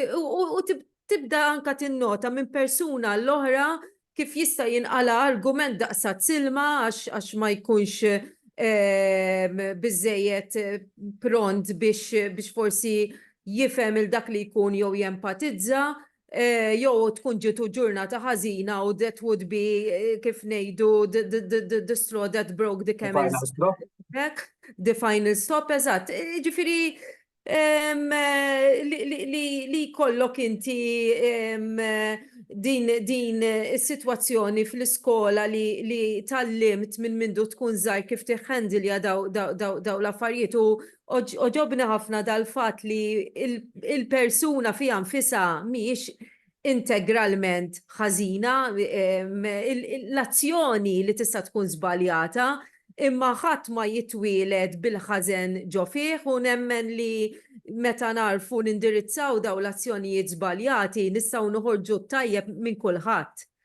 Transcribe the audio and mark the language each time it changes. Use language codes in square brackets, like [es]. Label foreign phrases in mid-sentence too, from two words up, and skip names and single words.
[mt] U tibda anke tinnota minn persuna l-oħra kif jista' jinqala argument daqsat silma għax ma jkunx biżejjed pront biex forsi jifhem il dak li jkun jew jempatizza, jew tkun ġitu ġurnata ħażina u [en] that would be [mt] kif ngħidu [en] the straw that broke the camel's back, the final stop, [mt] eżatt. Ġifieri li kollok inti din is-sitwazzjoni fl-iskola li tallimt minn mindu tkun żgħir kif tiħħandilja daw l-affarijiet u oġobni ħafna dal-fatt li il-persuna fiha nfisha mhijiex integralment ħażina, l-azzjoni li tista' tkun żbaljata, imma ħadd ma jitwieled bil-ħażen ġo fih u nemmen li meta narfu nindirizzaw daw l-azzjonijiet żbaljati nistgħu noħorġu tajjeb minn kulħadd.